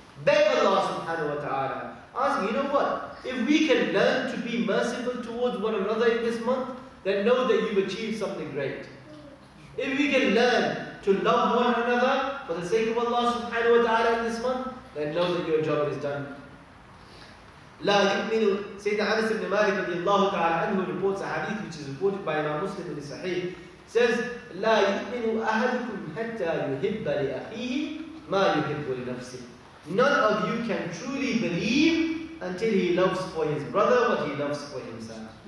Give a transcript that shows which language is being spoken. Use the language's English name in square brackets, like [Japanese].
[English] Beg Allah subhanahu wa ta'ala. Ask, you know what? If we can learn to be merciful towards one another in this month, then know that you've achieved something great. If we can learn to love one another for the sake of Allah subhanahu wa ta'ala in this month, then know that your job is done. [Arabic] لا يؤمن [English] Sayyidina Anas ibn Malik radiallahu ta'ala anhu reports a hadith which is reported by Imam Muslim in the Sahih. Says, [Arabic] لا يؤمن أحدكم حتى يحب لأخيه ما يحب لنفسه. [English] None of you can truly believe until he loves for his brother what he loves for himself.